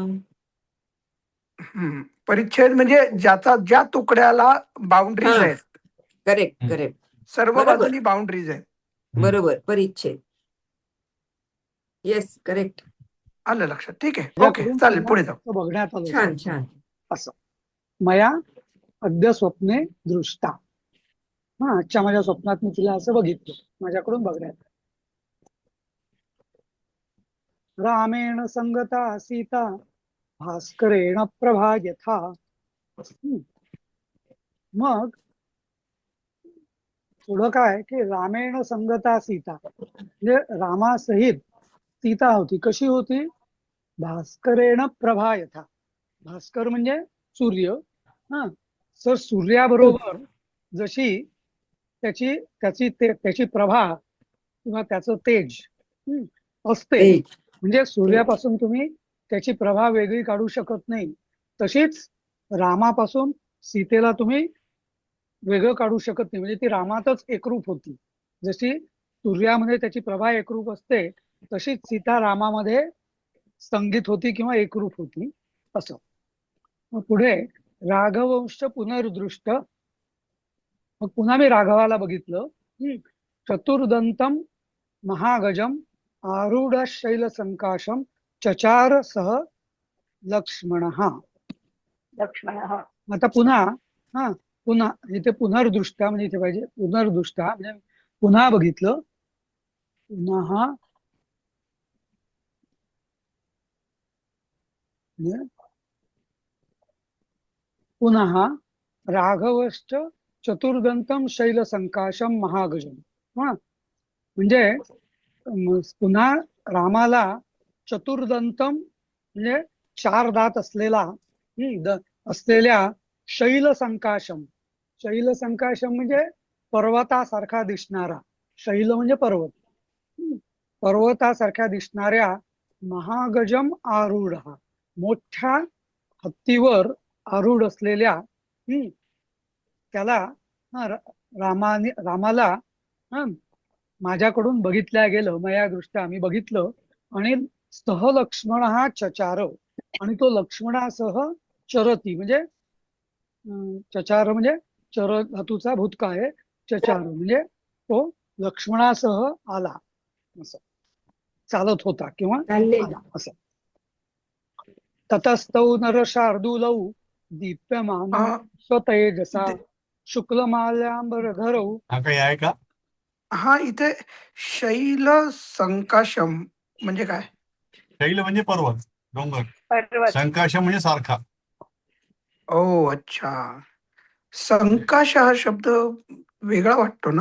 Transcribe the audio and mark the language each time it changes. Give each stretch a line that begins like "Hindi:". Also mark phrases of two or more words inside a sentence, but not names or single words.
Marathi: परिच्छेद म्हणजे ज्या तुकड्याला बाउंड्रीज हा, आहेत,
English: correct correct.
Marathi: सर्व बरोबर बाजूनी बाउंड्रीज आहेत. बरोबर, परिच्छेद.
English: yes, correct.
Marathi: आलं लक्षात. ठीक आहे, ओके, माझ्याकडून चालेल, तिला पुढे जाऊ. असं बघण्यात आलं छान स्वप्न. छान.
Sanskrit: असं मया अद्य स्वप्ने दृष्टा.
Marathi: हा, आजच्या माझ्या स्वप्नात मी तिला असं बघितलं, माझ्याकडून बघण्यात.
Sanskrit: रामेण संगता सीता भास्करेण प्रभा यथा.
Marathi: मग पुढं काय की
Sanskrit: रामेण संगता सीता
Marathi: म्हणजे रामासहित सीता होती. कशी होती?
Sanskrit: भास्करेण प्रभा यथा.
Marathi: भास्कर म्हणजे सूर्य. हा, सर सूर्याबरोबर जशी त्याची प्रभा किंवा त्याचं तेज असते, तेज. म्हणजे सूर्यापासून तुम्ही त्याची प्रभा वेगळी काढू शकत नाही, तशीच रामापासून सीतेला तुम्ही वेगळं काढू शकत नाही. म्हणजे ती रामातच एकरूप होती. जशी सूर्यामध्ये त्याची प्रभा एकरूप असते, तशीच सीता रामामध्ये संगीत होती किंवा एकरूप होती असं. मग पुढे
Sanskrit: राघवंश पुनर्दृष्ट.
Marathi: मग पुन्हा मी राघवाला बघितलं.
Sanskrit: चतुर्दंतम महागजम आरूढ शैल संकाशम चचार सह लक्ष्मण.
Marathi: लक्ष्मण. हा. आता पुन्हा इथे पुनर्दृष्टा म्हणजे इथे पाहिजे पुनर्दृष्टा म्हणजे पुन्हा बघितलं.
Sanskrit: पुनः राघवश्च चतुर्दंतम शैल संकाशम महागजम.
Marathi: म्हणजे पुन्हा रामाला चतुर्दंतम म्हणजे 4 दात असलेला असलेल्या
Sanskrit: शैल संकाशम. शैल संकाशम
Marathi: म्हणजे पर्वतासारखा दिसणारा. शैल म्हणजे पर्वत. पर्वतासारख्या दिसणाऱ्या
Sanskrit: महागजम आरूढ,
Marathi: मोठ्या हत्तीवर आरूढ असलेल्या त्याला रामाला माझ्याकडून बघितल्या गेलं.
Sanskrit: मया दृष्ट्या
Marathi: आम्ही बघितलं. आणि सह लक्ष्मण हा चचार, आणि तो लक्ष्मणासह चरती म्हणजे चचार म्हणजे चर धातूचा भूतकाळ आहे. चचार म्हणजे तो लक्ष्मणासह आला, असं चालत होता किंवा आला असं.
Sanskrit: ततस्तौ नर शार्दूलौ दीप्यमान स्वतेजसा शुक्लमाल्याम्बरधरौ.
Marathi: हा काही आहे का? हा, इथे
Sanskrit: शैल संकाशम
Marathi: म्हणजे काय? शैल म्हणजे पर्वत, डोंगर. पर्वत. संकाशम म्हणजे सारखा.
Hindi: ओ अच्छा.
Marathi: संकाश हा शब्द वेगळा वाटतो ना?